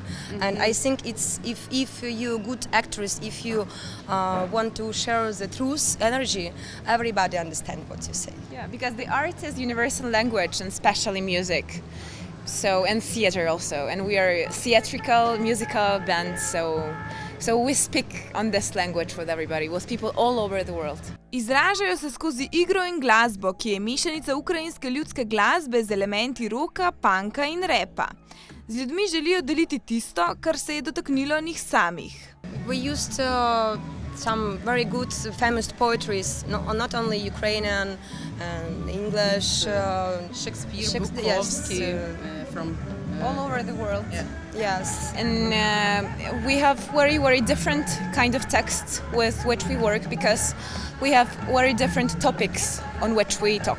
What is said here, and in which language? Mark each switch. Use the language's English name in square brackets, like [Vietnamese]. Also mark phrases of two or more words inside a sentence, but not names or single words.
[English] And I think it's if you good actress, if you want to share the truth, energy, everybody understand what you say. Yeah, because the art is universal language, and especially music. So, and theater also, and we are a theatrical musical band, so we speak on this language with everybody, with people all over the world. [Slovenian] Izražajo se skozi igro in glasbo, ki je mešanica ukrajinske ljudske glasbe z elementi roka, punka in repa. Z ljudmi želijo deliti tisto, kar se je dotaknilo njih samih. [English] We used some very good famous poetries, not only Ukrainian and English, Shakespeare, Bukowski, from all over the world. Yeah. Yes. And we have very different kind of texts with which we work, because we have very different topics on which we talk.